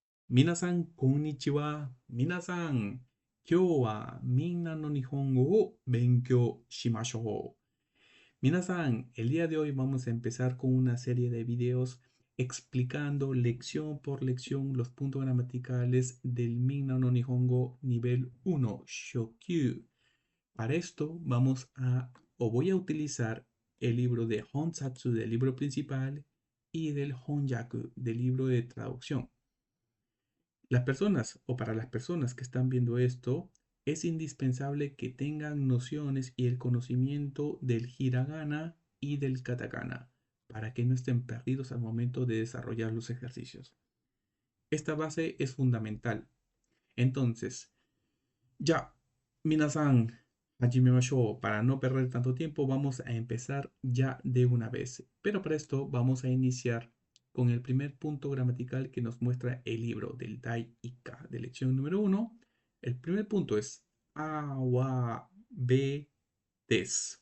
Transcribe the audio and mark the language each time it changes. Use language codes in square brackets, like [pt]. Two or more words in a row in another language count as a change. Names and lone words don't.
[ja] みなさん、こんにちは。みなさん、今日はみんなの日本語を勉強しましょう. [es] Minasan, el día de hoy vamos a empezar con una serie de videos explicando lección por lección los puntos gramaticales del Minna no Nihongo nivel 1, Shokyu. Para esto voy a utilizar el libro de Honsatsu del libro principal y del Honjaku del libro de traducción. Las personas o para las personas que están viendo esto, es indispensable que tengan nociones y el conocimiento del hiragana y del katakana para que no estén perdidos al momento de desarrollar los ejercicios. Esta base es fundamental. Entonces, ya, [ja] みなさん、始めましょう. [es] Para no perder tanto tiempo, vamos a empezar ya de una vez. Pero para esto vamos a iniciar con el primer punto gramatical que nos muestra el libro del [ja] 第一課 [es] de lección número 1. El primer punto es [ja] AはBです.